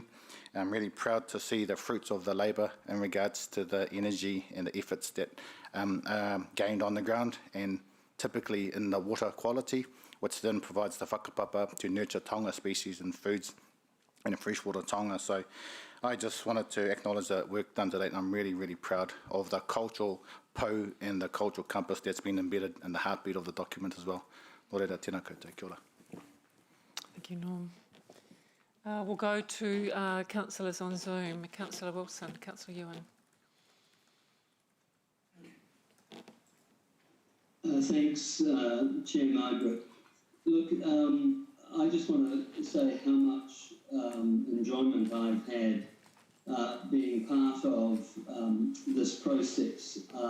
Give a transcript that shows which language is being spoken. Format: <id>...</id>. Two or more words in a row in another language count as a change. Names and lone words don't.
<en>I'm really proud to see the fruits of the labour in regards to the energy and the efforts that are gained on the ground and typically in the water quality, which then provides the whakapapa to nurture taonga species and foods in a freshwater taonga. So I just wanted to acknowledge the work done today, and I'm really, really proud of the cultural pou and the cultural compass that's been embedded in the heartbeat of the document as well.</en> <mi>Nō reira, tēnā koutou, kia ora.</mi> <en>Thank you, Norm. We'll go to councillors on Zoom. Councillor Wilson, Councillor Ewan. Thanks, Chair Margaret. Look, I just want to say how much enjoyment I've had being part of this process.</en>